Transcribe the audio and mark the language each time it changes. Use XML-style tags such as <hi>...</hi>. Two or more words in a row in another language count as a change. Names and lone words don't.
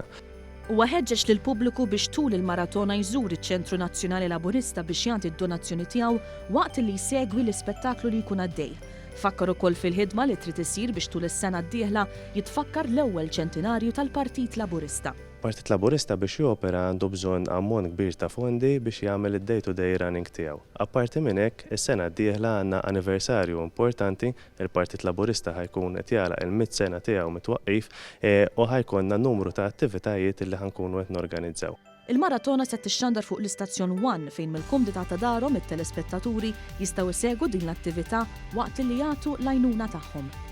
<mt>U ħeġġeġ lill-pubbliku biex tul il-maratona jżur iċ-Ċentru Nazzjonali Laburista biex jagħti d-donazzjoni tiegħu waqt li jsegwi l-ispettaklu li jkun għaddej. Fakkar ukoll fil-ħidma li trid isir biex tul is-sena d-dieħla jitfakkar l-ewwel ċentinarju tal-Partit Laburista. Partit Laburista biex jopera għandu bżonn ammont kbir ta' fondi biex jagħmel id-</mt> <en>day-to-day running</en> <mt>tiegħu. Apparti minn hekk, is-sena d-dieħla għandna anniversarju importanti, il-Partit Laburista ħajkun qed jagħlaq il-100 sena tiegħu mitwaqqif u ħajkonna numru ta' attivitajiet li ħankunu qed norganizzaw. Il-maratona se tixxandar fuq l-istazzjon 1 fejn mill-kumdita ta' darhom it-telespettaturi jistgħu jsegwu din l-attività waqt li jagħtu l-għajnuna tagħhom.</mt>